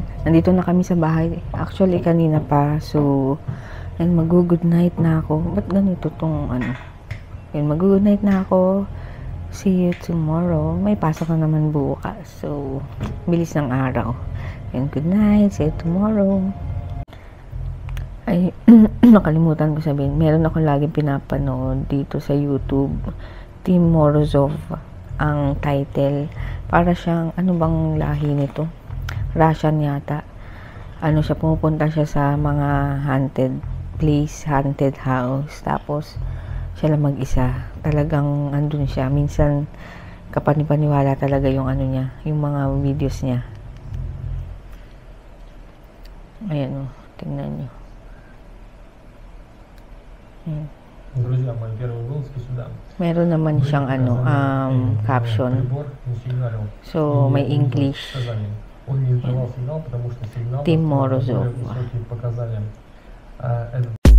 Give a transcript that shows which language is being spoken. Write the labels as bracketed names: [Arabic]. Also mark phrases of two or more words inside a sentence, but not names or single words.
[Filipino] Nandito na kami sa bahay. Actually, kanina pa. [English] So, and [Filipino] mag- [English] good night [Filipino] na ako. Ba't ganito tong ano? Yun, mag- [English] good night [Filipino] na ako. [English] See you tomorrow. [Filipino] May pasok na naman bukas. So, bilis ng araw. [English] And good night. See you tomorrow. [Filipino] Ay, nakalimutan ko sabihin. Meron akong laging pinapanood dito sa YouTube. Team Morozov ang title. Para siyang, ano bang lahi nito? Russian yata. Ano siya, pumupunta siya sa mga [English] haunted place, haunted house. [Filipino] Tapos, siya lang mag-isa. Talagang andun siya. Minsan, kapanipaniwala talaga yung ano niya, yung mga videos niya. Ayan o, tingnan nyo. Ayan. [Russian] Друзья мои, первый вылазки сюда. [Filipino] Meron naman siyang ano, caption. [Russian] Прибор не сигналил. [Filipino] So, [Russian] И [Filipino] may [Russian] я увидел [Filipino] English. [Russian] показания. Он не издавал сигнал, потому что сигнал [Filipino] Team [Russian] более [Filipino] Morozov. [Russian] высокие показания. Этот